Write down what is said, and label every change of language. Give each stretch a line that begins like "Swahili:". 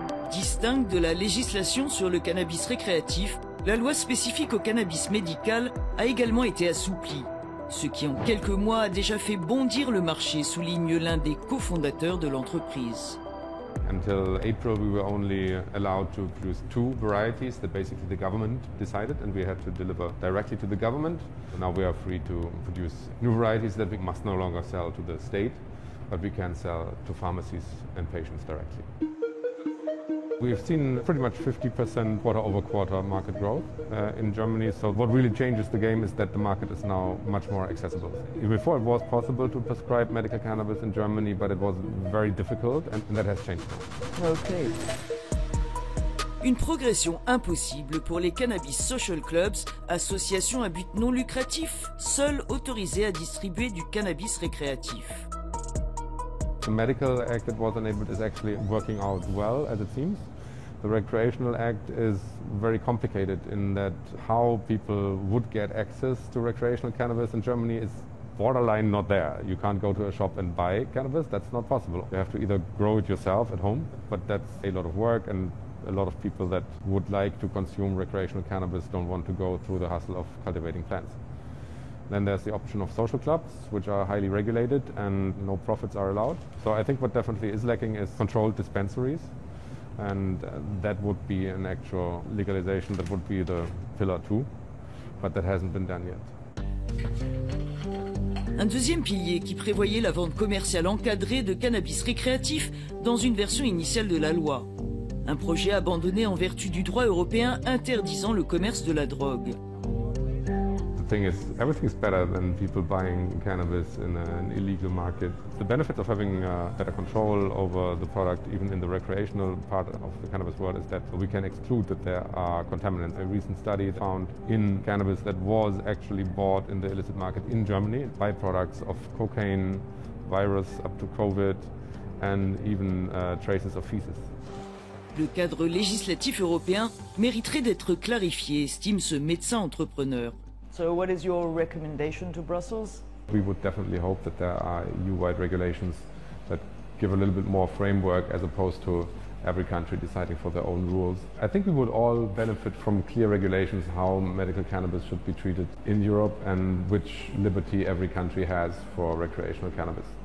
French: Distincte de la législation sur le cannabis récréatif, la loi spécifique au cannabis médical a également été assouplie. Ce qui en quelques mois a déjà fait bondir le marché, souligne l'un des cofondateurs de l'entreprise.
English: Until April, we were only allowed to produce 2 varieties that basically the government decided, and we had to deliver directly to the government. Now we are free to produce new varieties that we must no longer sell to the state, but we can sell to pharmacies and patients directly. We've seen pretty much 50% quarter-over-quarter market growth in Germany. So what really changes the game is that the market is now much more accessible. Before it was possible to prescribe medical cannabis in Germany, but it was very difficult, and that has changed now. Okay.
French: Une progression impossible pour les Cannabis Social Clubs, associations à but non lucratif, seules autorisées à distribuer du cannabis récréatif.
English: The Medical Act that was enabled is actually working out well, as it seems. The Recreational Act is very complicated in that how people would get access to recreational cannabis in Germany is borderline not there. You can't go to a shop and buy cannabis, that's not possible. You have to either grow it yourself at home, but that's a lot of work, and a lot of people that would like to consume recreational cannabis don't want to go through the hustle of cultivating plants. Then there's the option of social clubs, which are highly regulated and no profits are allowed. So I think what definitely is lacking is controlled dispensaries, and that would be an actual legalization, that would be the pillar 2, but that hasn't been done yet.
French: Un deuxième pilier qui prévoyait la vente commerciale encadrée de cannabis récréatif dans une version initiale de la loi. Un projet abandonné en vertu du droit européen interdisant le commerce de la drogue.
English: The thing is, everything's better than people buying cannabis in an illegal market. The benefit of having better control over the product, even in the recreational part of the cannabis world, is that we can exclude that there are contaminants. A recent study found in cannabis that was actually bought in the illicit market in Germany, byproducts of cocaine, virus up to COVID, and even traces of feces.
French: Le cadre législatif européen mériterait d'être clarifié, estime ce médecin entrepreneur.
English: So what is your recommendation to Brussels? We would definitely hope that there are EU-wide regulations that give a little bit more framework as opposed to every country deciding for their own rules. I think we would all benefit from clear regulations how medical cannabis should be treated in Europe and which liberty every country has for recreational cannabis.